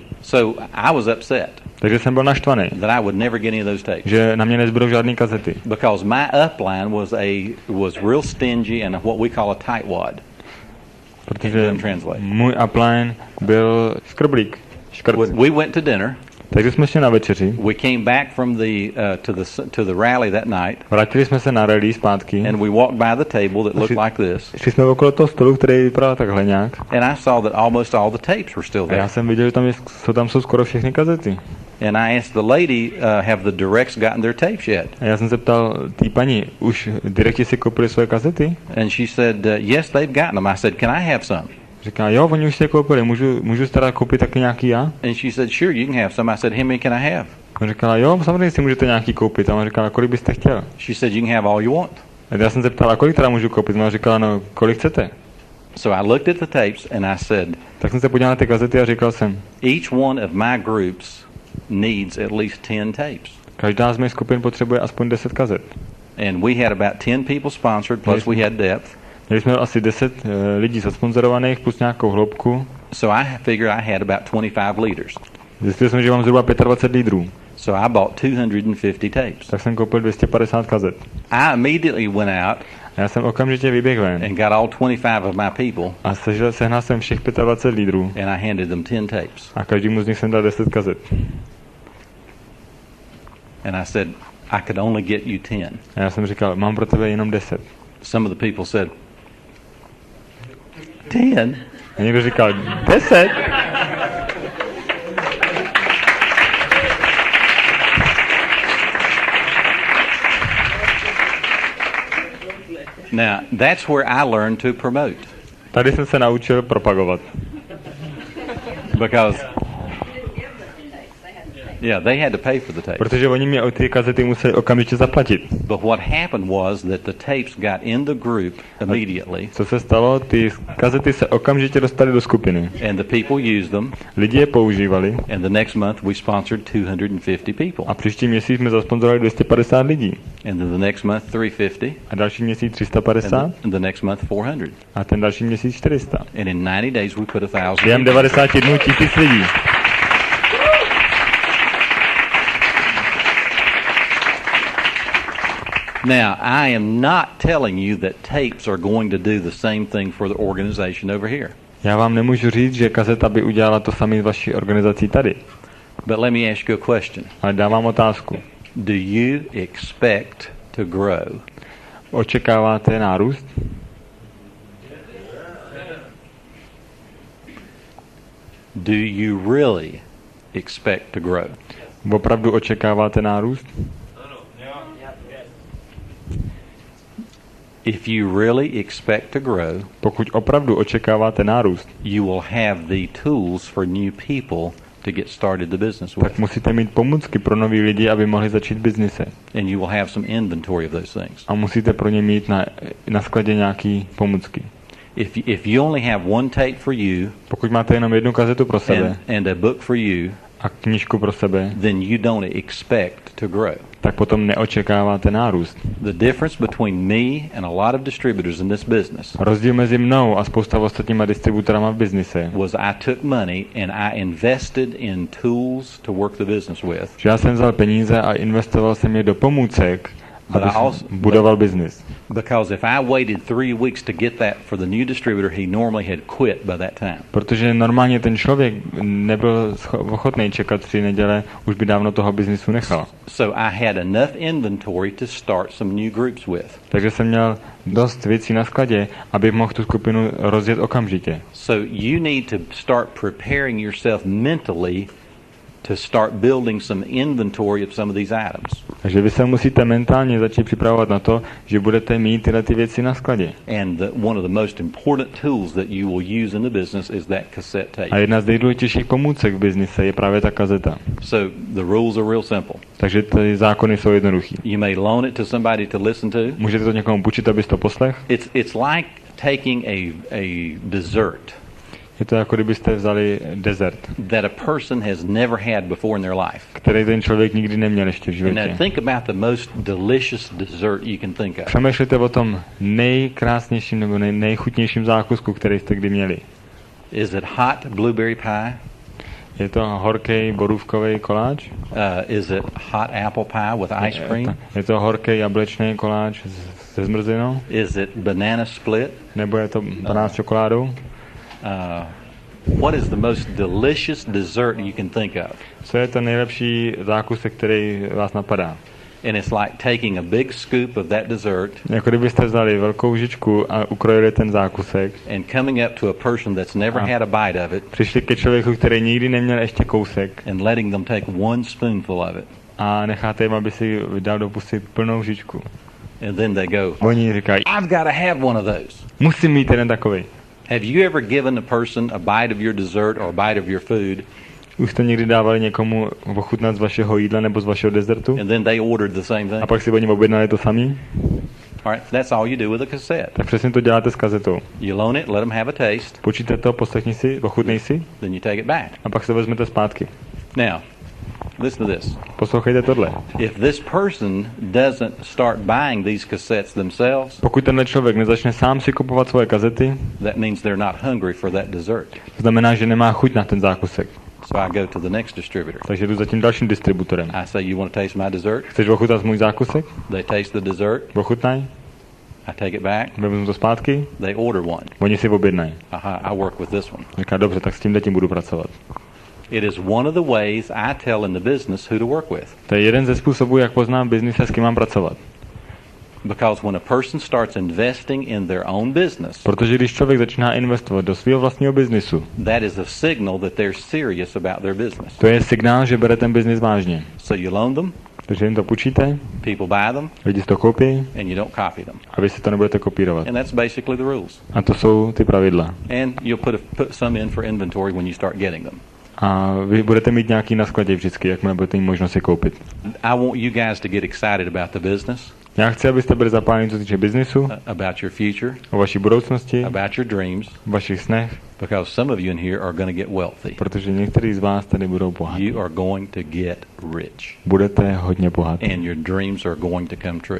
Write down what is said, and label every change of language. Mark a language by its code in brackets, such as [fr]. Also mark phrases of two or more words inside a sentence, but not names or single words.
[en] So I was upset [cs] Takže jsem byl naštvaný, [en] that I would never get any of those tapes. [cs] že na mě nezbudou žádný kazety. [en] Because my upline was real stingy and what we call a tightwad. [cs] Protože [en] Translate. [cs] můj upline byl škrblík. [en] We went to dinner. [cs] Takže jsme šli na večeři, [en] We came back from to the rally that night, [cs] vrátili jsme se na rally zpátky, [en] and we walked by the table that looked like this, [cs] šli jsme okolo toho stolu, který vypadal takhle nějak. [en] and I saw that almost all the tapes were still [cs] A [en] there. [cs] já jsem viděl, že tam jsou skoro všechny kazety. [en] And I asked the lady, have the directs gotten their tapes yet? [cs] A já jsem se ptal té paní, už direkti si koupili svoje kazety? [en] And she said, yes, they've gotten them. I said, can I have some? [cs] Říká, jo, oni už si je koupili, můžu teda koupit taky nějaký já? [en] And she said, sure, you can have some. I said, how many can I have? [cs] On říkala, jo, samozřejmě si můžete nějaký koupit. A on říkala, kolik byste chtěl? [en] She said, you can have all you want. [cs] A já jsem se ptal, a kolik teda můžu koupit? A on říkala, no, kolik chcete? [en] So I looked at the tapes and I said, [cs] Tak jsem se podíval na ty kazety a říkal jsem, [en] each one of my groups needs at least 10 tapes. [cs] každá z mých skupin potřebuje aspoň 10 kazet. [en] And we had about 10 people sponsored, plus we had depth. [cs] Měli jsme asi 10 lidí zasponzorovaných plus nějakou hloubku. [en] So I figured I had about 25 leaders. [cs] Zjistil jsem, že mám zhruba 25 lídrů. [en] So I bought 250 tapes. [cs] Tak jsem koupil 250 kazet. [en] I immediately went out [cs] A já jsem okamžitě vyběhl ven [en] and got all 25 of my people [cs] a sehnal jsem všech 25 lídrů [en] and I handed them 10 tapes. [cs] a každému z nich jsem dal 10 kazet. [en] And I said, I could only get you 10. [cs] A já jsem říkal, mám pro tebe jenom 10. [en] Some of the people said, 10? [cs] A někdo říkal, 10? [en] Now, that's where I learned to promote. [cs] Tady jsem se naučil propagovat. [en] Because, yeah, they had to pay for the tapes. [cs] Protože oni mě o ty kazety museli okamžitě zaplatit. [en] But what happened was that the tapes got in the group immediately, [cs] Co se stalo? Ty kazety se okamžitě dostaly do skupiny. [en] and the people used them, [cs] Lidi je používali [en] and the next month we sponsored 250 people. [cs] a příští měsíc jsme zasponzorovali 250 lidí. [en] And then the next month 350, [cs] A další měsíc 350 [en] and the next month 400. [cs] a ten další měsíc 400. [en] And in 90 days we put 1,000 [cs] Během [en] people. [cs] 90 dnů 1000 lidí. [en] Now, I am not telling you that tapes are going to do the same thing for the organization over here. [cs] Já vám nemůžu říct, že kazeta by udělala to samé s vaší organizací tady. [en] But let me ask you a question. [cs] Ale dávám otázku. [en] Do you expect to grow? [cs] Očekáváte nárůst? [en] Do you really expect to grow? [cs] Opravdu očekáváte nárůst? [en] If you really expect to grow, [cs] Pokud opravdu očekáváte nárůst, [en] you will have the tools for new people to get started the business [cs] tak [en] with. [cs] musíte mít pomůcky pro nový lidi, aby mohli začít biznise. [en] And you will have some inventory of those things. [cs] A musíte pro ně mít na skladě nějaký pomůcky. [en] If you only have one tape for you [cs] Pokud máte jenom jednu kazetu pro sebe [en] and a book for you, [cs] a knížku pro sebe, [en] then you don't expect to grow. [cs] tak potom neočekáváte nárůst. [en] The difference between me and a lot of distributors in this business [cs] Rozdíl mezi mnou a spousta ostatníma distributorama v biznise, [en] was I took money and I invested in tools to work the business with. [cs] že já jsem vzal peníze a investoval jsem je do pomůcek, [en] But [cs] aby [en] I also- [cs] budoval biznis. [en] Because if I waited 3 weeks to get that for the new distributor, he normally had quit by that time. [cs] Protože normálně ten člověk nebyl ochotný čekat 3 neděle, už by dávno toho biznisu nechal. [en] So I had enough inventory to start some new groups with. [cs] Takže jsem měl dost věcí na skladě, aby mohl tu skupinu rozjet okamžitě. [en] So you need to start preparing yourself mentally to start building some inventory of some of these items. [cs] Takže vy se musíte mentálně začít připravovat na to, že budete mít tyhle ty věci na skladě. [en] And one of the most important tools that you will use in the business is that cassette tape. [cs] A jedna z nejdůležitějších pomůcek v biznise je právě ta kazeta. [en] So the rules are real simple. [cs] Takže ty zákony jsou jednoduchý. [en] You may loan it to somebody to listen to. [cs] Můžete to někomu půjčit, abyste to poslech. [en] It's like taking a dessert [cs] Je to jako kdybyste vzali dezert, [en] that a person has never had before in their life. [cs] který ten člověk nikdy neměl ještě v [en] And now [cs] životě. [en] think about the most delicious dessert you can think of. [cs] Přemýšlejte o tom nejkrásnějším nebo nejchutnějším zákusku, který jste kdy měli. [en] Is it hot blueberry pie? [cs] Je to horký borůvkový koláč? [en] Is it hot apple pie with ice cream? [cs] Je to horký jablečný koláč se zmrzlinou? [en] Is it banana split? [cs] Nebo je to banán s čokoládou? [en] What is the most delicious dessert you can think of? [cs] Co je to nejlepší zákusek, který vás napadá? [en] And it's like taking a big scoop of that dessert [cs] Jako kdybyste vzali velkou lžičku a ukrojili ten zákusek, [en] and coming up to a person that's never had a bite of it [cs] přišli ke člověku, který nikdy neměl ještě kousek [en] and letting them take one spoonful of it. [cs] a necháte jim, aby si dal dopustit plnou lžičku. [en] And then they go, [cs] Oni říkají, [en] I've got to have one of those. [cs] musím mít jeden takový. [en] Have you ever given a person a bite of your dessert or a bite of your food [cs] Už jste někdy dávali někomu ochutnat z vašeho jídla nebo z vašeho dezertu? [en] and then they ordered the same thing? [cs] A pak si oni objednali to samý? [en] All right, that's all you do with a cassette. [cs] Tak přesně to děláte s kazetou. [en] You loan it, let them have a taste, [cs] Počíte to, poslechni si, ochutnej si [en] then you take it back. [cs] a pak se vezmete zpátky. [en] Now, listen to this. [cs] Poslouchejte tohle. [en] If this person doesn't start buying these cassettes themselves, [cs] Pokud tenhle člověk nezačne sám si kupovat svoje kazety, [en] that means they're not hungry for that dessert. [cs] to znamená, že nemá chuť na ten zákusek. [en] So I go to the next distributor. [cs] Takže jdu za tím dalším distributorem. [en] I say, you want to taste my dessert? [cs] Chceš ochutnat můj zákusek? [en] They taste the dessert. [cs] Ochutnaj. [en] I take it back. [cs] Vezmu to zpátky. [en] They order one. [cs] Oni si objednají. [en] I work with this one. [cs] Říká, dobře, tak s tím budu pracovat. [en] It is one of the ways I tell in the business who to work with. [cs] To je jeden ze způsobů, jak poznám biznise, s kým mám pracovat. [en] Because when a person starts investing in their own business, [cs] Protože když člověk začíná investovat do svého vlastního biznisu, [en] that is a signal that they're serious about their business. [cs] to je signál, že bere ten biznis vážně. [en] So you loan them, [cs] Takže jim to půjčíte, [en] people buy them, [cs] lidi si to koupí [en] and you don't copy them. [cs] a vy si to nebudete kopírovat. [en] And that's basically the rules. [cs] A to jsou ty pravidla. [en] And you'll put some in for inventory when you start getting them. [cs] A vy budete mít nějaký na skladě vždycky, jakmile budete mít možnost si koupit. [en] I want you guys to get excited about the business, [cs] Já chci, abyste byli zapáleni, co se týče biznisu, [en] about your future, [cs] o vaší budoucnosti, [en] about your dreams, [cs] o vašich snech, [en] because some of you in here are going to get wealthy. [cs] protože někteří z vás tady budou bohatí. [en] You are going to get rich. [cs] Budete hodně bohatí. [en] And your dreams are going to come true.